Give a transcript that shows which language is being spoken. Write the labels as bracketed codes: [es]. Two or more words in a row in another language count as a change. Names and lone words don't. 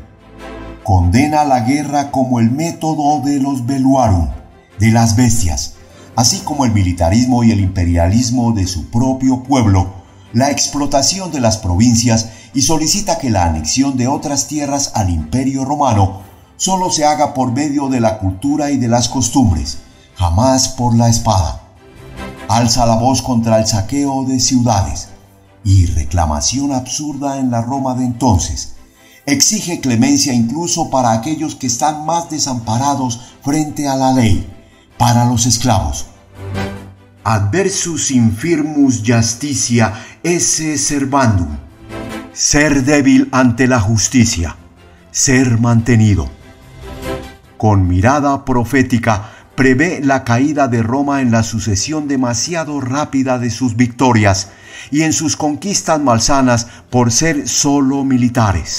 [es] Condena la guerra como el método de los belluarum, de las bestias, así como el militarismo y el imperialismo de su propio pueblo, la explotación de las provincias, y solicita que la anexión de otras tierras al Imperio Romano solo se haga por medio de la cultura y de las costumbres, jamás por la espada. Alza la voz contra el saqueo de ciudades y reclamación absurda en la Roma de entonces. Exige clemencia incluso para aquellos que están más desamparados frente a la ley, para los esclavos. [la] Adversus infirmus justitia esse servandum. [es] Ser débil ante la justicia, ser mantenido. Con mirada profética prevé la caída de Roma en la sucesión demasiado rápida de sus victorias y en sus conquistas malsanas por ser solo militares.